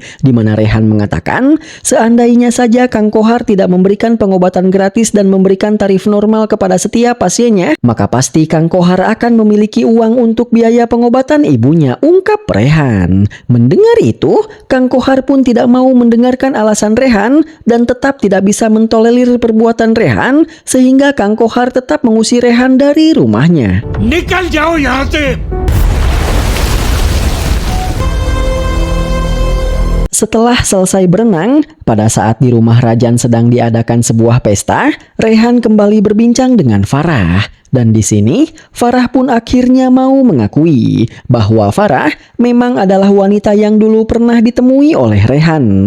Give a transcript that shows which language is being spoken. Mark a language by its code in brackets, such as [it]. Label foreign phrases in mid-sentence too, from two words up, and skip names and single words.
[id] Di mana Rehan mengatakan, seandainya saja Kang Kohar tidak memberikan pengobatan gratis dan memberikan tarif normal kepada setiap pasiennya, maka pasti Kang Kohar akan memiliki uang untuk biaya pengobatan ibunya, ungkap Rehan. Mendengar itu, Kang Kohar pun tidak mau mendengarkan alasan Rehan dan tetap tidak bisa mentolerir perbuatan Rehan, sehingga Kang Kohar tetap mengusir Rehan dari rumahnya. [hi] निकल जाओ यहाँ से. [id] Setelah selesai berenang, pada saat di rumah Rajan sedang diadakan sebuah pesta, Rehan kembali berbincang dengan Farah. Dan di sini, Farah pun akhirnya mau mengakui bahwa Farah memang adalah wanita yang dulu pernah ditemui oleh Rehan.